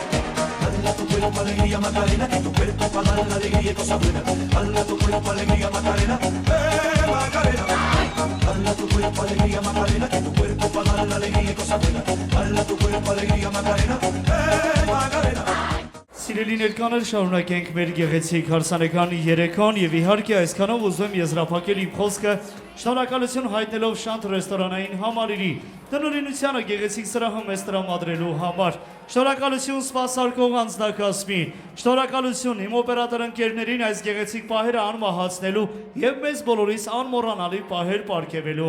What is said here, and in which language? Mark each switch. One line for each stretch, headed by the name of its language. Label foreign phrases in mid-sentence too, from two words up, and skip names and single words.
Spanish: Dala tu cuerpo alegría Macarena, que tu cuerpo para dar la alegría y cosa buena. Dala tu cuerpo alegría Macarena, Macarena. Dala tu cuerpo alegría Macarena, que tu cuerpo para dar la alegría y cosa buena. Dala tu cuerpo alegría Macarena, Macarena.
Armenian: Սիրելի սիրելի ներկաներ, շարունակենք մեր գեղեցիկ հարսանեկանի երեկոն եւ իհարկե այսքանով ուզում եմ եզրափակել իմ խոսքը շնորհակալություն հայտնելով Շանթ ռեստորանային համալիրի տնօրինությանը գեղեցիկ սրահը մեզ տրամադրելու համար։ Շնորհակալություն սպասարկող անձնակազմին, շնորհակալություն իմ օպերատոր ընկերներին այս գեղեցիկ պահերը անմահացնելու եւ մեզ բոլորիս անմոռանալի պահեր պարգևելու